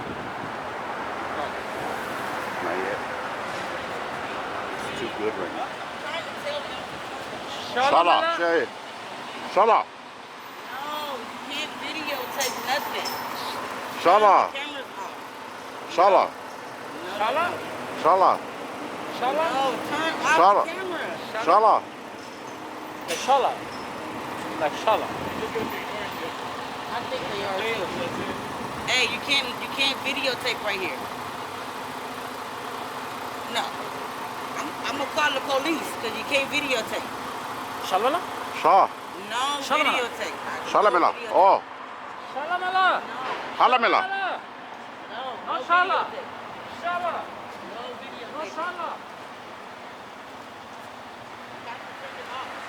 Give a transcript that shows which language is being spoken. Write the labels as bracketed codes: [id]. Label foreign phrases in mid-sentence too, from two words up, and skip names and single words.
[en] Not yet. It's too good right now. I'm trying to tell them. Shala. Say. Shala. No, you can't videotape nothing. Shala. Turn the cameras off. Shala. No, Shala? no. Shala. Shala? No, turn off Shala. the camera. Shala. Like shala. Like shala. I think they are too. Hey, you can't videotape right here. No. I'm gonna call the police because you can't videotape. Shalamala? Sha. No Shalom. videotape. Shalamela. Oh. Shalamala. Halamela. No shala. videotape. Shala. No No videotape. shala. You have to turn it off.